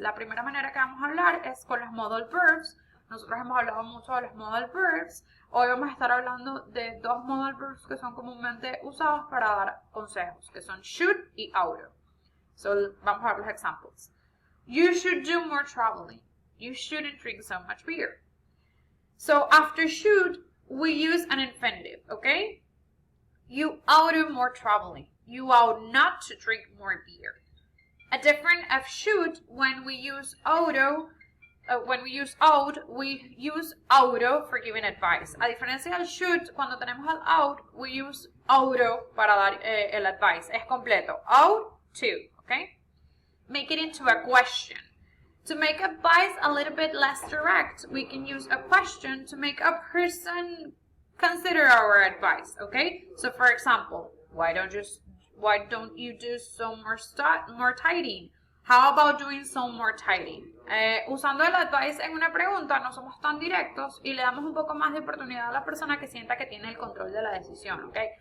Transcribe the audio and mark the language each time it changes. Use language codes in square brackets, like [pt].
[es] La primera manera que vamos a hablar es con los modal verbs. Nosotros hemos hablado mucho de los modal verbs. Hoy vamos a estar hablando de dos modal verbs que son comúnmente usados para dar consejos, que son should y ought. So, vamos a ver los examples. [en] You should do more traveling. You shouldn't drink so much beer. So after should, we use an infinitive, okay? You ought to more traveling. You ought not to drink more beer. A different of should, when we use ought, we use ought for giving advice. [es] A diferencia del should, cuando tenemos el ought, we use ought para dar el advice. [en] Es completo. Ought to, okay? Make it into a question. To make advice a little bit less direct, we can use a question to make a person consider our advice, okay? So for example, why don't you do some more tidying? How about doing some more tidying? [es] Usando el advice en una pregunta, no somos tan directos y le damos un poco más de oportunidad a la persona que sienta que tiene el control de la decisión, okay?